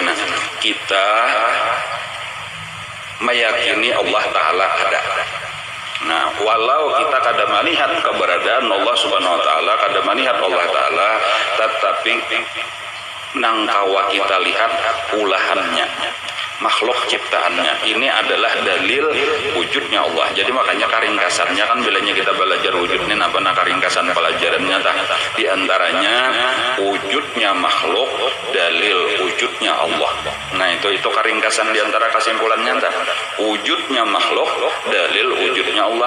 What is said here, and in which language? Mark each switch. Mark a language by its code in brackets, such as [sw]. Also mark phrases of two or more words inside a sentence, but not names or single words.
[id] Nah, kita meyakini Allah Ta'ala ada. [bjn] Nah, walau kita kada melihat keberadaan [ar] الله سبحانه وتعالى, [bjn] kada melihat Allah taala, tetapi nang kawa kita lihat ulahannya, [id] makhluk ciptaannya. [bjn] Ini adalah dalil wujudnya Allah. Jadi makanya karingkasannya kan bilanya kita belajar wujudnya apa nah karingkasan pelajarannya tah di antaranya wujudnya makhluk, dalil wujudnya Allah. Nah, itu karingkasan di antara kesimpulannya tah. Wujudnya makhluk, dalil wujudnya Allah.